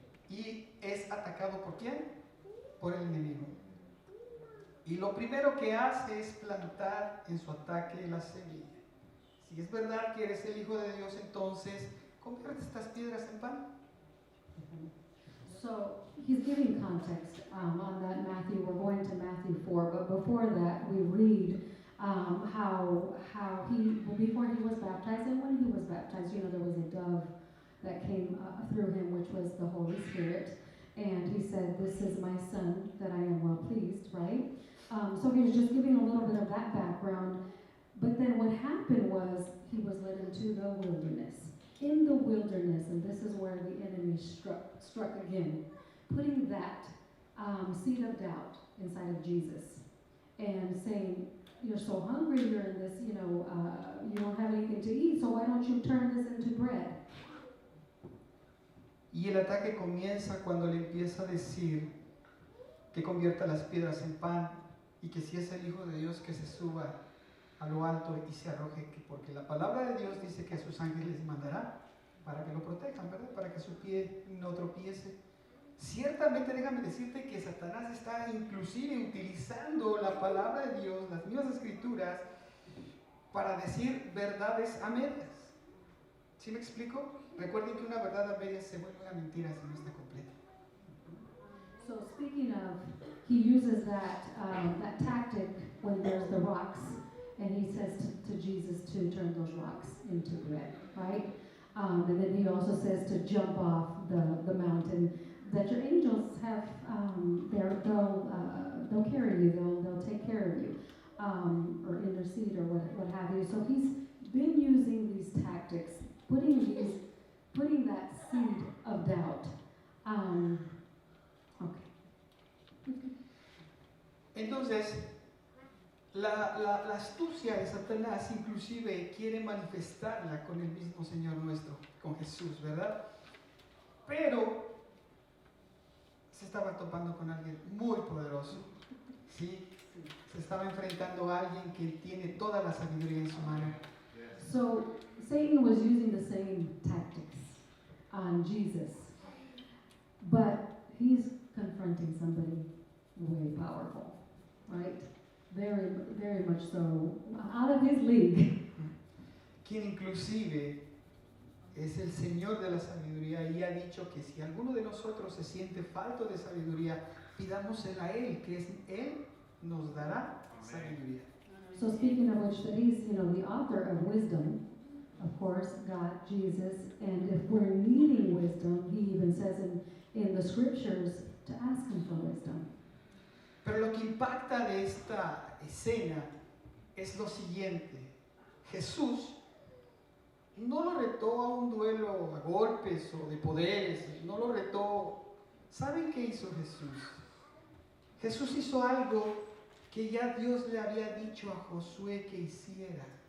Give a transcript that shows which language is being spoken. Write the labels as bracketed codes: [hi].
[es] Y es atacado ¿por quién? Por el enemigo. Y lo primero que hace es plantar en su ataque la semilla. Si es verdad que eres el Hijo de Dios, entonces convierte estas piedras en pan. [en] So he's giving context on that Matthew. We're going to Matthew 4, but before that we read how before he was baptized and when he was baptized, you know, there was a dove that came through him, which was the Holy Spirit. And he said, this is my son that I am well pleased, right? So he was just giving a little bit of that background. But then what happened was he was led into the wilderness. In the wilderness, and this is where the enemy struck again, putting that seed of doubt inside of Jesus and saying, you're so hungry, you're in this, you don't have anything to eat, so why don't you turn this into bread? [es] Y el ataque comienza cuando le empieza a decir que convierta las piedras en pan y que si es el Hijo de Dios que se suba a lo alto y se arroje, porque la palabra de Dios dice que a sus ángeles mandará para que lo protejan, ¿verdad? Para que su pie no tropiece. Ciertamente déjame decirte que Satanás está inclusive utilizando la palabra de Dios, las mismas escrituras, para decir verdades a medias. ¿Sí me explico? Recuerden que una verdad a medias se vuelve una mentira si no está completa. [en] So speaking of, he uses that tactic when there's the rocks, and he says to Jesus to turn those rocks into bread, right? And then he also says to jump off the mountain. that your angels have, they'll carry you, they'll take care of you, or intercede or what have you. So he's been using these tactics, putting that seed of doubt. Okay. [es] Entonces, la astucia de Satanás inclusive quiere manifestarla con el mismo Señor nuestro, con Jesús, ¿verdad? Pero se estaba topando con alguien muy poderoso, ¿sí? Se estaba enfrentando a alguien que tiene toda la sabiduría en su mano. [en] So Satan was using the same tactics on Jesus, but he's confronting somebody way powerful, right? Very, very much so, out of his league. [es] Quien inclusive es el Señor de la sabiduría y ha dicho que si alguno de nosotros se siente falto de sabiduría, pidámosela a Él, que es Él nos dará sabiduría. [en] So speaking of which, that he's, the author of wisdom, of course, God, Jesus, and if we're needing wisdom, he even says in the scriptures to ask him for wisdom. [es] Pero lo que impacta de esta escena es lo siguiente. Jesús no lo retó a un duelo a golpes o de poderes, no lo retó. ¿Saben qué hizo Jesús? Jesús hizo algo que ya Dios le había dicho a Josué que hiciera.